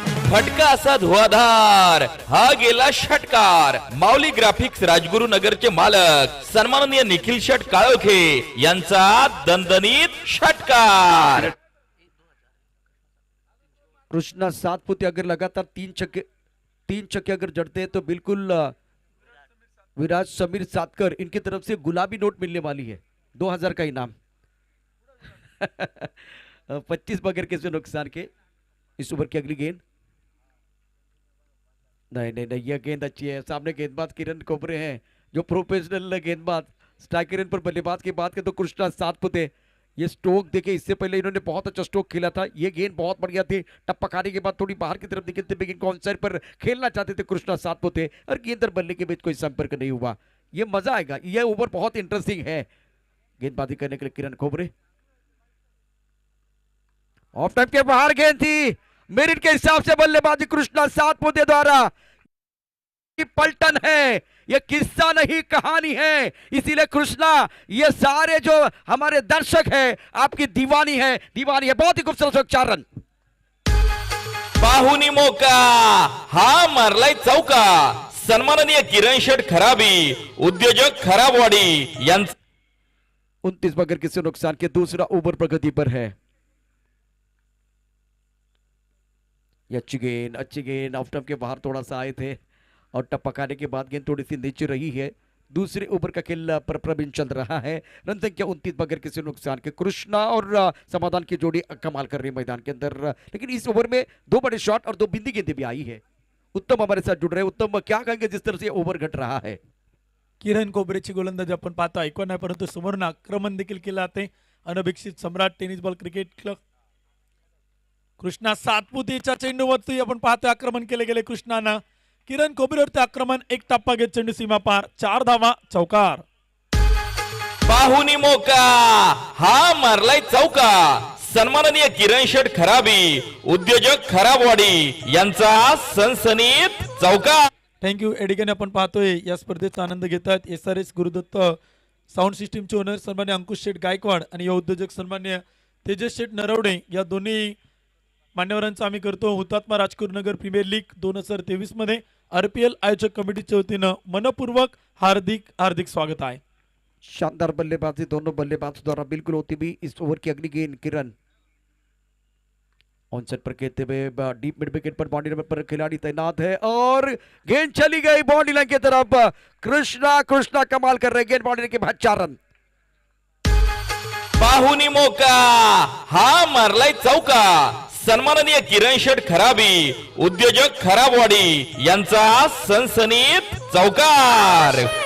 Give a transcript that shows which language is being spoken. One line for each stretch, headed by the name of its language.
Marathi: फटका असा धुवाधार, हा गेला षटकार. माऊली ग्राफिक्स राजगुरु नगरचे मालक सन्माननीय निखिल शेठ काळोखे यांचा दणदणीत षटकार.
Hindi: कृष्णा सातपुते अगर लगातार 3 छक्के अगर जड़ते हैं तो बिल्कुल विराट समीर सातकर इनकी तरफ से गुलाबी नोट मिलने वाली है, 2000 का इनाम. 25 बगैर किसी नुकसान के. इस ओवर की अगली गेंद, नहीं, यह गेंद अच्छी है. सामने गेंदबाज किरण कोबरे हैं जो प्रोफेशनल गेंदबाज. स्ट्राइकर पर बल्लेबाज की बात करें तो कृष्णा सातपुते, ये स्ट्रोक देखे, इससे पहले इन्होंने बहुत अच्छा स्ट्रोक खेला था. ये गेंद बहुत बढ़िया थी, टप्पा खाने के बाद थोड़ी बाहर की तरफ निकलते हुए गेंद को ऑनसाइड पर खेलना चाहते थे कृष्णा सातपुते, और गेंद और बल्ले के बीच कोई संपर्क नहीं हुआ. ये मजा आएगा, ये ओवर बहुत इंटरेस्टिंग है. गेंदबाजी करने के लिए किरण खोबरे, ऑफ टाइम के बाहर गेंद थी, मेरिट के हिसाब से बल्लेबाजी कृष्णा सातपुते द्वारा. पलटन है, ये किस्सा नहीं कहानी है, इसीलिए कृष्णा, ये सारे जो हमारे दर्शक हैं आपकी दीवानी है. बहुत ही खूबसूरत 4 रन.
Marathi: पाहुनी मोका, हा मारलाय चौका. सन्माननीय किरण शेठ खराबी, उद्योजक खराबवाडी यांचा
Hindi: 29 बगैर किसी नुकसान के दूसरा ओवर प्रगति पर है. ये अच्छी गेंद ऑफ टाइम के बाहर थोड़ा सा आए थे, और टपकाने के बाद गेंद थोड़ी सी नीचे रही है. दूसरे ओवर का खेल पर प्रवीण चल रहा है. रन संख्या 29 बगैर किसी नुकसान के. कृष्णा और समाधान की जोड़ी कमाल कर रही है मैदान के अंदर, लेकिन इस ओवर में 2 बड़े शॉट और 2 बिंदी गेंदें भी आई है. उत्तम हमारे साथ जुड़ रहे हैं. उत्तम, क्या कहेंगे जिस तरह से ओवर घट रहा है?
Marathi: किरण कोबरेची गोलंदाजी आपण पाहतो, ऐकून नाही परंतु समोरून आक्रमण देखील केलं जाते. अनभिक्षित सम्राट tennis ball cricket club Krishna सातपुतेच्या चेंडूवरती आपण पाहतो आक्रमण केले गेले कृष्णानं. किरण कोबरेवरती आक्रमण, एक टप्पा घेत चेंडू सीमा पार, 4 धावा, चौकार. पाहुनी मोका, हा मारलाय चौका. सन्माननीय किरण शेठ खराबी, उद्योजक खराबवाडी यांचा सनसनीत चौकार.
English: Thank you.
Marathi: एडिगन आपण पाहतोय या स्पर्धेचा आनंद घेतात SRS गुरुदत्त साऊंड सिस्टीमचे ओनर सन्मान्य अंकुश शेठ गायकवाड आणि या उद्योजक सन्मान्य तेजस शेठ नरवडे, या दोन्ही मान्यवरांचा आम्ही करतो हुतात्मा राजगुरुनगर प्रीमियर लीग 2023 मध्ये RPL आयोजक कमिटीच्या वतीनं मनपूर्वक हार्दिक स्वागत आहे.
Hindi: शानदार बल्लेबाजी दोनों बल्लेबाज द्वारा बिल्कुल होती भी. इस ओवर की अगली गेंद किरण ऑन सेट पर कहते हुए डीप मिड विकेट पर बाउंड्री पर खिलाड़ी तैनात है, और गेंद चली गई बाउंड्री लाइन की तरफ. कृष्णा कमाल कर रहे, गेंद बाउंड्री के बाद 4 रन.
Marathi: पाहुनी मोका, हा मारलाय चौका. सन्माननीय किरण शेठ खराबी, उद्योजक खराबवाडी यांचा सनसनीत चौकार.